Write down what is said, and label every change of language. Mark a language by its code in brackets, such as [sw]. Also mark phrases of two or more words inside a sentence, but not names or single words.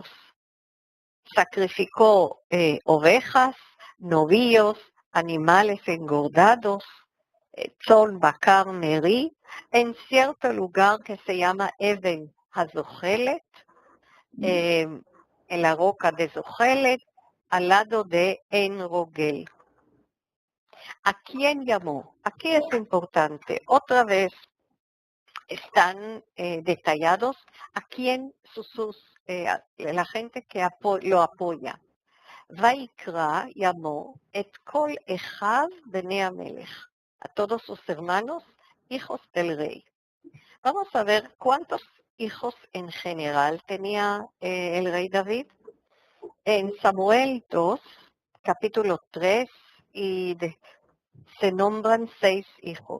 [es] Sacrificó ovejas, novillos, animales engordados, [he] צאן, בקר, מריא, [es] en cierto lugar que se llama Even Hazochelet, en la roca de Zochelet, al lado de En Rogel. ¿A quién llamó? Aquí es importante. Otra vez están detallados a quién la gente que lo apoya. [he] ויקרא llamó את כל אחיו בני המלך, [es] a todos sus hermanos, hijos del rey. Vamos a ver cuántos hijos en general tenía el rey David. En Samuel 2, capítulo 3, se nombran 6 hijos.